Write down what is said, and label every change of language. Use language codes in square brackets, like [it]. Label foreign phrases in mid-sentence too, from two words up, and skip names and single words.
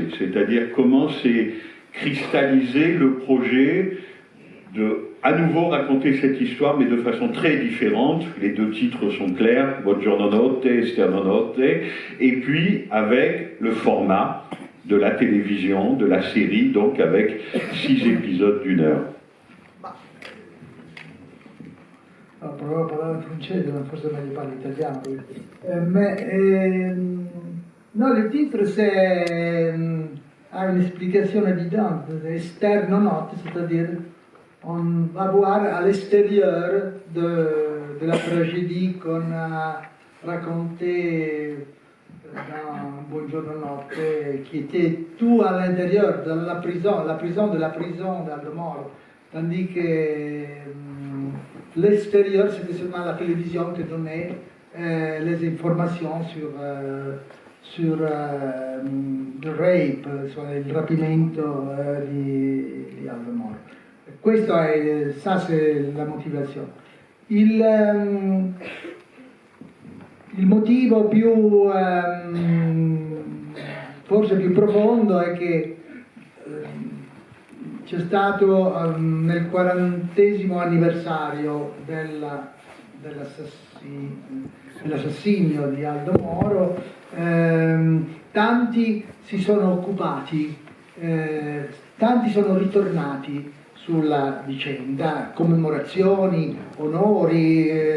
[fr] C'est-à-dire comment s'est cristallisé le projet de à nouveau raconter cette histoire, mais de façon très différente. Les 2 titres sont clairs, Buongiorno Notte, Esternonotte, et puis avec le format de la télévision, de la série, donc avec 6 épisodes d'1 heure. [it] Provo a parlare in francese, ma forse meglio parlo italiano. [fr] Non, le titre a une explication évidente, Esternonotte, c'est-à-dire on va voir à l'extérieur de la tragédie qu'on a racontée dans Buongiorno Notte, qui était tout à l'intérieur de la prison d'Aldo Moro, tandis que l'extérieur c'était seulement la télévision qui donnait les informations sur le rape, sur [it] il rapimento di Aldo Moro. [fr] Ça c'est la motivazione. [it] Il motivo più forse più profondo è che c'è stato nel 40° anniversario dell'assassinio di Aldo Moro, tanti si sono occupati, tanti sono ritornati sulla vicenda, commemorazioni, onori,